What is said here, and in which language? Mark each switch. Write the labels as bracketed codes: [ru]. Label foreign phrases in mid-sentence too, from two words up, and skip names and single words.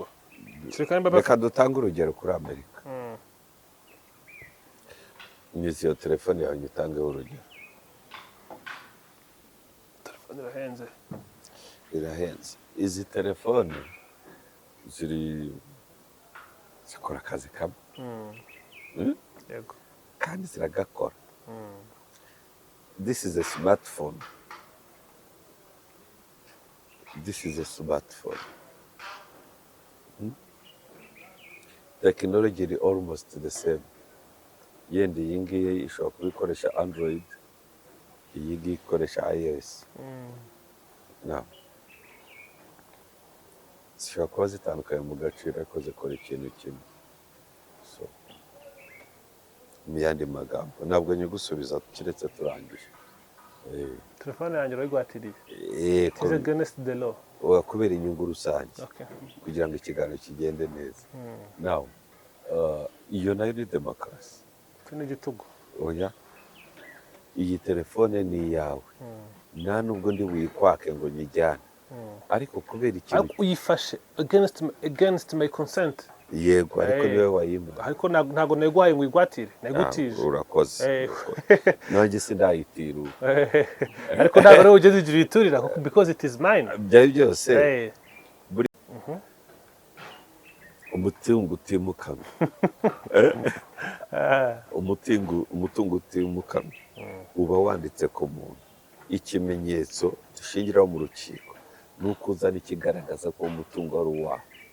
[rw] Reka dutange urugero kuri Amerika. Nizi iyo telefone yawe nyitangeho urugero. Telefone irahenze. Irahenze. Izi telefone zikora akazi kamwe. Yego. Kandi ziragakora. [en] This is a smartphone. This is a smartphone. Technology is almost the same. [rw] Yenda iyi ngiyi ishobora kubikoresha Android, iyi ngiyi ikoresha iOS. Zishobora kuba zitandukanye mu gaciro ariko zikora ikintu kimwe. So, mu yandi magambo ntabwo nyigusubiza keretse turangije. Telefone yanjye urayigwatiriye? [en] It is against the law. [rw] Kubera inyungu rusange, kugira ngo ikiganiro kigende neza. Now, iyo nayo ni demokarasi. Ni igitugu. Oya, iyi telefone ni iyawe, nta nubwo ndi buyikwake ngo nyijyane, ariko kubera ikintu [en] uyifashe against my consent. [rw] Yego, ariko niwe wayimuha. Ariko ntago negwaye ngo igwatire, nagutije. Urakoze. Nanjye sindayitiru. Ariko ntago rero ugeze igihe iturira [en] because it is mine. [rw] Byari byose. umutungo utimukanwa umutungo utimukanwa uba wanditse ku muntu. Ikimenyetso dushingiraho mu rukiko ni uko uzana ikigaragaza ko umutungo ari uwawe.